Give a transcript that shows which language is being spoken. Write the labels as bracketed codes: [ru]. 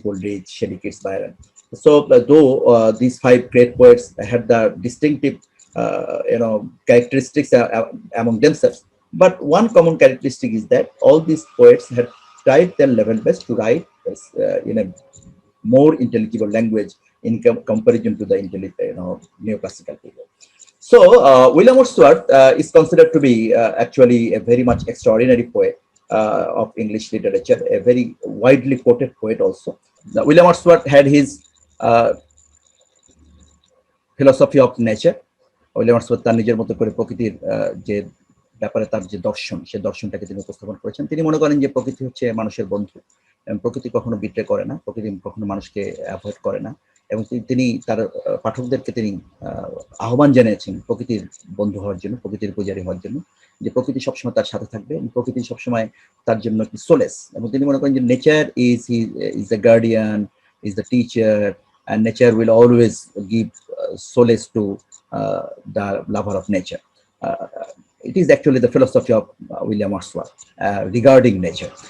[en] Coleridge, Shelley, Keats, Byron. So though these five great poets had the distinctive characteristics among themselves, but one common characteristic is that all these poets had tried their level best to write in a more intelligible language in comparison to the neoclassical period. So, William Wordsworth is considered to be actually a very much extraordinary poet of English literature, a very widely quoted poet also. Now, William Wordsworth had his uh, philosophy of nature. [bn] William Wordsworth তার নিজের মতো করে প্রকৃতির যে ব্যাপারে তার যে দর্শন, সেই দর্শনটাকে তিনি উপস্থাপন করেছেন। তিনি মনে করেন যে প্রকৃতি হচ্ছে মানুষের বন্ধু, এবং প্রকৃতি কখনো বিট্রে করে না, প্রকৃতি কখনো মানুষকে অ্যাভয়েড করে না, এবং তিনি তার পাঠকদেরকে তিনি আহ্বান জানিয়েছেন প্রকৃতির বন্ধু হওয়ার জন্য, প্রকৃতির পূজারী হওয়ার জন্য, যে প্রকৃতি সবসময় তার সাথে থাকবে, প্রকৃতি সবসময় তার জন্য একটি সোলেস। এবং তিনি মনে করেন যে [en] Nature is the guardian, is the teacher, and nature will always give solace to the lover of nature. It is actually the philosophy of William Wordsworth regarding nature.